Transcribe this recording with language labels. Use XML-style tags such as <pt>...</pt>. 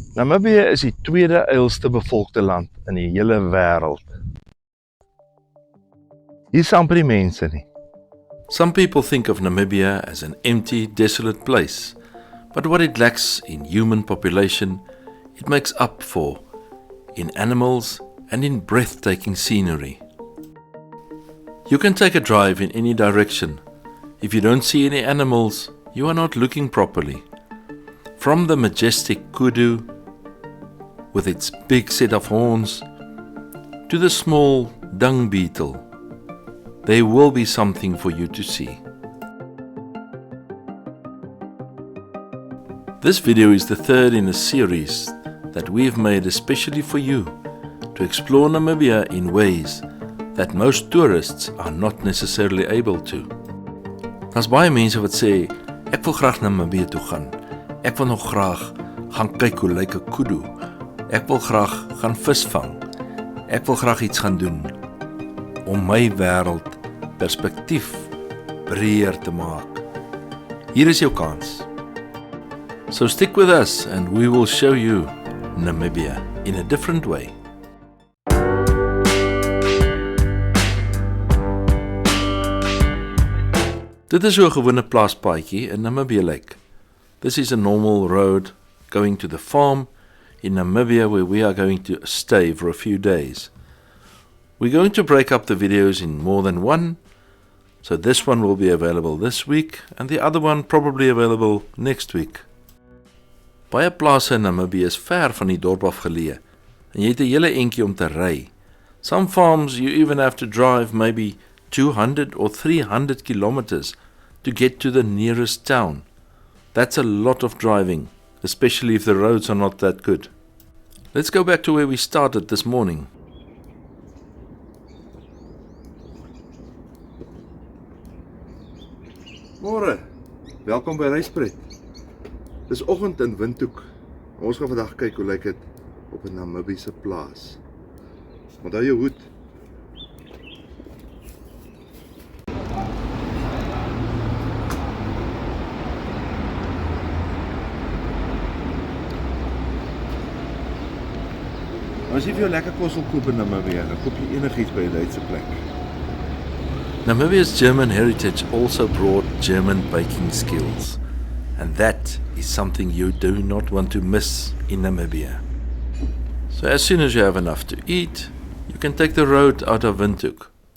<af>Namibië is die tweede eilste bevolkte land in die hele wêreld. Hier is amper die mense nie.</af> <en>Some people think of Namibia as an empty, desolate place, but what it lacks in human population, it makes up for in animals and in breathtaking scenery. You can take a drive in any direction. If you don't see any animals, you are not looking properly. From the majestic kudu, with its big set of horns, to the small dung beetle, there will be something for you to see. This video is the third in a series that we've made especially for you to explore Namibia in ways that most tourists are not necessarily able to.</en> <af>Daar's baie mense wat sê, ek wil graag na Namibië toe gaan. Ek wil nog graag gaan kyk hoe lyk 'n kudu. Ek wil graag gaan visvang. Ek wil graag iets gaan doen om my wêreld perspektief breër te maak. Hier is jou kans.</af> <en>So stick with us and we will show you Namibia in a different way.</en> <af>Dit is so 'n gewone plaaspaadjie in Namibia lyk.</af> <en>This is a normal road going to the farm in Namibia where we are going to stay for a few days. We're going to break up the videos in more than one, so this one will be available this week and the other one probably available next week.</en> <af>Baie plase in Namibia is ver van die dorp af geleë en jy het 'n hele entjie om te ry.</af> <en>Some farms you even have to drive maybe 200 or 300 kilometers to get to the nearest town. That's a lot of driving, especially if the roads are not that good. Let's go back to where we started this morning.</en> <af>Môre, welkom by Reispret. Dis oggend in Windhoek. Ons gaan vandag kyk hoe lyk dit op 'n Namibiese plaas. Onthou jou hoed. As jy vir jou lekker kos wil koop in Namibië, dan koop jy enigiets by 'n Duitse plek.</af> <en>Namibia's German heritage also brought German baking skills, and that is something you do not want to miss in Namibia. So as soon as you have enough to eat, you can take the road out of Windhoek.</en>